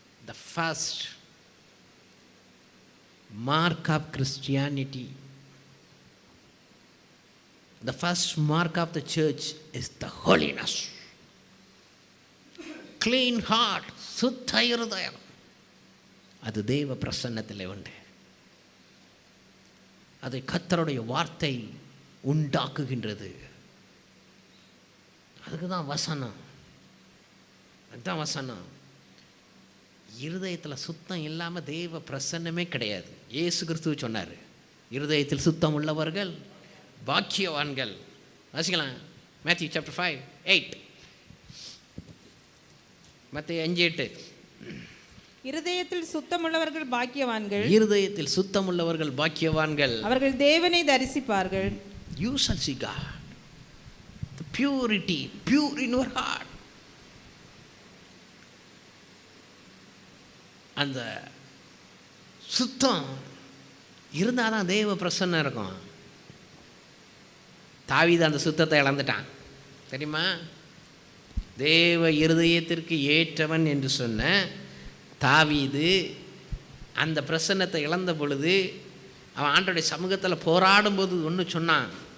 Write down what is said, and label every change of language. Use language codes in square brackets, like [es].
[en] The first mark of Christianity, the first mark of the church is the holiness. Clean heart, [ta] சுத்த இருதயம். அது தேவ பிரசன்னத்தில் உண்டு. அதை கர்த்தருடைய வார்த்தை உண்டாக்குகின்றது. அதுக்கு தான் வசனம், அதுதான் வசனம். இருதயத்தில் சுத்தம் இல்லாமல் தேவ பிரசன்னமே கிடையாது. இயேசு கிறிஸ்து சொன்னார், இருதயத்தில் சுத்தம் உள்ளவர்கள் பாக்கியவான்கள். வாசிக்கலாம், [en] Matthew chapter 5:8. [ta] மத்தேயு 5:8. இருதயத்தில் சுத்தமுள்ளவர்கள் பாக்கியவான்கள், இருதயத்தில் சுத்தமுள்ளவர்கள் பாக்கியவான்கள், அவர்கள் தேவனை தரிசிப்பார்கள். [en] You shall see God. The purity, pure in your heart. [ta] அந்த சுத்தம் இருந்தால் தான் தேவ பிரசன்னம் இருக்கும். தாவீது அந்த சுத்தத்தை இழந்துட்டான் தெரியுமா? தேவ இருதயத்திற்கு ஏற்றவன் என்று சொன்ன தாவீது அந்த பிரசன்னத்தை இழந்த பொழுது அவன் ஆண்டோடைய சமூகத்தில் போராடும்போது ஒன்று சொன்னான்.